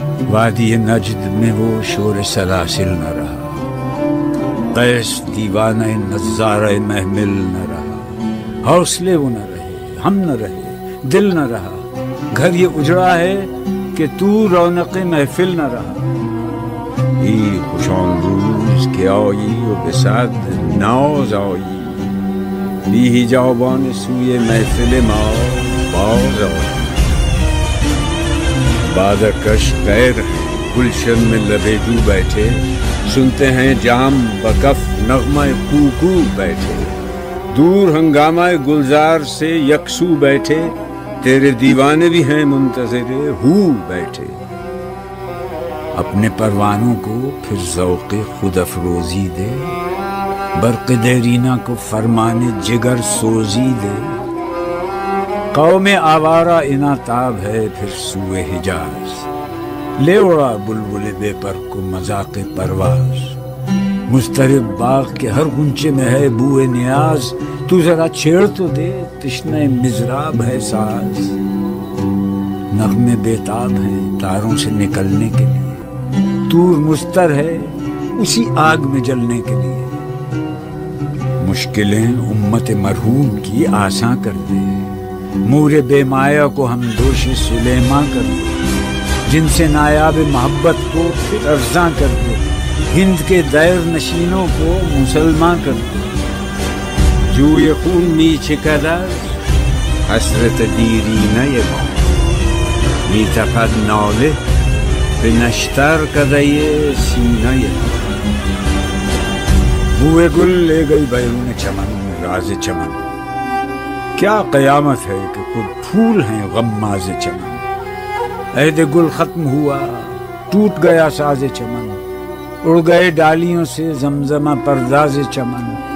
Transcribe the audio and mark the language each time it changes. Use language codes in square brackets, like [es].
[ur] وادی نجد میں وہ شور سلاسل نہ رہا، قیس دیوانہ نظارہ محمل نہ رہا، حوصلے وہ نہ رہے، ہم نہ رہے، دل نہ رہا، گھر یہ اجڑا ہے کہ تو رونق محفل نہ رہا۔ [fa] ای خوشان روز که آیی و به صد ناز آیی، بی حجابان سوی محفل ما باز آیی. [ur] بادکش غیر گلشن میں لبے جو بیٹھے، سنتے ہیں جام بکف نغمہ کوکو بیٹھے، دور ہنگامہ گلزار سے یکسو بیٹھے، تیرے دیوانے بھی ہیں منتظر ہو بیٹھے. اپنے پروانوں کو پھر ذوق خود افروزی دے، برق دیرینہ کو فرمان جگر سوزی دے. قوم آوارہ اناتاب ہے پھر سوئے حجاز، لے اڑا بلبل بے پر کو مذاق پرواز. مضطرب باغ کے ہر غنچے میں ہے بوئے نیاز، تو ذرا چھیڑ تو دے تشنہ مضراب ہے ساز. نغمے بیتاب ہیں تاروں سے نکلنے کے لیے، طور مستر ہے اسی آگ میں جلنے کے لیے. مشکلیں امت مرحوم کی آساں کر دے، مور بے مایا کو ہم دوش سلیماں کر دے. جن سے نایاب محبت کو پھر ارزاں کر دے، ہند کے دیر نشینوں کو مسلمان کر دے. [fa] جوی خون می چکدر حسرت دیرینه ما، می تپد ناله به نشتر کده سینه ما. [ur] بوئے گل لے گئی بیرون چمن راز چمن، کیا قیامت ہے کہ خود پھول ہیں غماز چمن. عہد گل ختم ہوا ٹوٹ گیا ساز چمن، اڑ گئے ڈالیوں سے زمزمہ پرداز چمن.